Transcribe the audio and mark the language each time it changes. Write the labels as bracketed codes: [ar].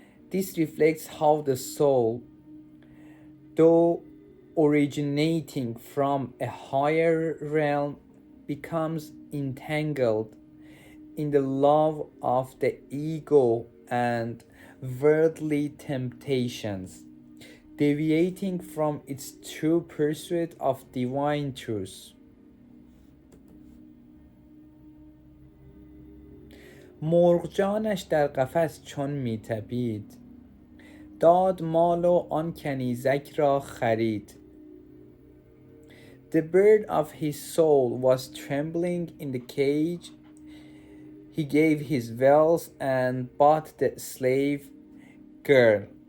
[en] This reflects how the soul, though originating from a higher realm, becomes entangled in the love of the ego and worldly temptations, deviating from its true pursuit of divine truth. [fa] مرغجانش در قفس چون می تپید، داد مال و آن کنیزک را خرید. [en] The bird of his soul was trembling in the cage. He gave his wealth and bought the slave girl.